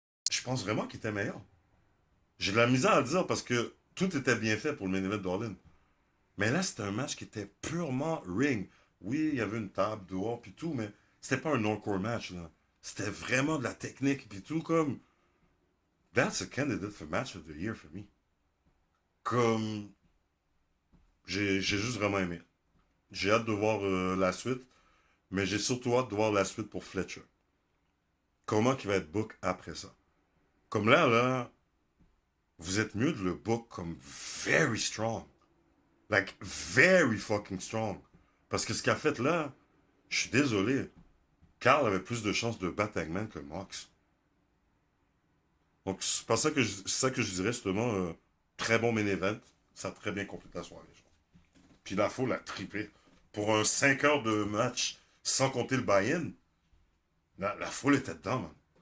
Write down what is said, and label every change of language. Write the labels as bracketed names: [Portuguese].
[French] Je pense vraiment qu'il était meilleur. J'ai de la misère à le dire parce que tout était bien fait pour le main event d'All In. Mais là, c'était un match qui était purement ring. Oui, il y avait une table dehors puis tout, mais c'était pas un hardcore match, là. C'était vraiment de la technique puis tout, comme. [English] That's a candidate for match of the year for me. [French] Comme. J'ai juste vraiment aimé. J'ai hâte de voir la suite, mais j'ai surtout hâte de voir la suite pour Fletcher. Comment il va être book après ça? Comme là, vous êtes mieux de le book comme [English] very strong. Like, very fucking strong. [French] Parce que ce qu'il a fait là, je suis désolé. Carl avait plus de chances de battre Hangman que Mox. Donc, c'est pas ça que je dirais justement. Très bon main event. Ça a très bien complété la soirée. Genre. Puis la foule a trippé. Pour un 5 heures de match, sans compter le buy-in, la foule était dedans, man.